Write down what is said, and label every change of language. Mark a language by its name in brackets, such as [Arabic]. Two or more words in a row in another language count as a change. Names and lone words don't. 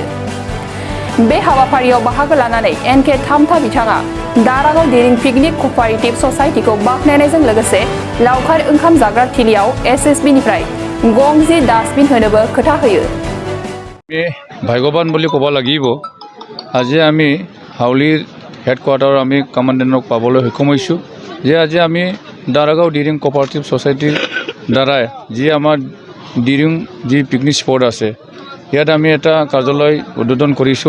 [Bodo] बे हाबाफारियाव बाहागो लानानै NK थामथा बिथाङा दारागाव दिरिं पिकनिक क'पारेटिभ ससाइटिखौ बाख्नायनायजों लोगोसे लावखार ओंखाम जाग्रा थिलियाव SSB निफ्राय गंजि डास्टबिन होनोबो खोथा होयो। [Assamese] भाग्यवान বুলি ক'ব লাগিব। আজি আমি হাউলিৰ হেডকোৱাৰ্টাৰ আমি কমাণ্ডেণ্টক পাবলৈ সক্ষম হৈছোঁ যে আজি আমি দাৰাগাঁও দিৰিং কপাৰেটিভ ছ'চাইটিৰ দ্বাৰাই যি আমাৰ দিৰিং যি পিকনিক স্পট আছে ইয়াত আমি এটা কাৰ্যালয় উদ্বোধন কৰিছোঁ।